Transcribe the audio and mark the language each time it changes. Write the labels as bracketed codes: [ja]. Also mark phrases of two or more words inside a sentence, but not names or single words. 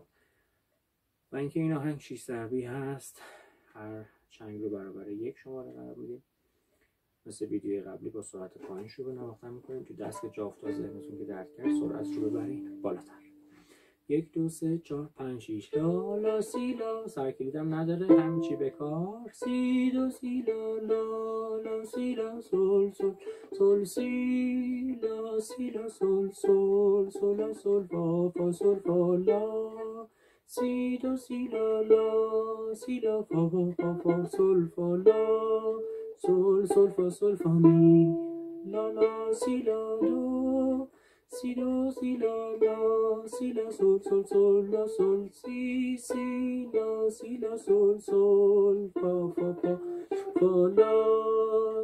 [fa] و اینکه این آهنگ 6 ضربی هست، هر چنگ رو برابر 1 شماره قرار میدیم. مثل ویدیوی قبلی با سرعت پایین شروع به نواختن میکنیم که دست که جا افتاد ذهنتون که درک کرد سرعت رو ببرید بالاتر. 1 2 3 4 5 6 لا لا سی لا، سرکلیدم نداره همین چی بکار. سی دو سی لا لا لا سی لا سول سول سول سی لا سی لا سول سول سول لا سول فا فا سول فا لا. سی دو سی لا لا سی لا فا فا فا فا سول فا لا سول سول فا سول فا می لا لا سی لا دو سی دو سی لا لا سی لا سول سول سول لا سول سی سی لا سی لا سول سول فا فا فا فا لا.